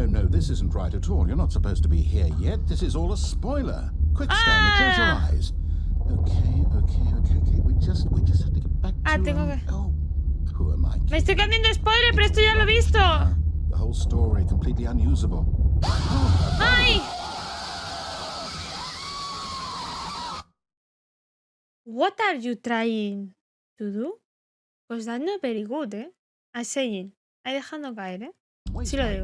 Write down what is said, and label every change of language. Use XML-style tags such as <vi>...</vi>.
<en>This isn't right at all. You're not supposed to be here yet. This is all a spoiler. Quick, Stanley, close your eyes. Okay. We just have to get back to...</en> <es>Tengo que...</es> <en>Oh, who am I?</en> <es>Me estoy cambiando spoiler, pero esto ya lo he visto.</es> <en>The whole story completely unusable. ¡Ay! What are you trying to do?</en> <es>Pues</es> <en>that's not very good,</en> <es>¿eh?</es> <en>I'm saying.</en> <es>Ahí dejando caer, ¿eh? Sí lo digo.</es>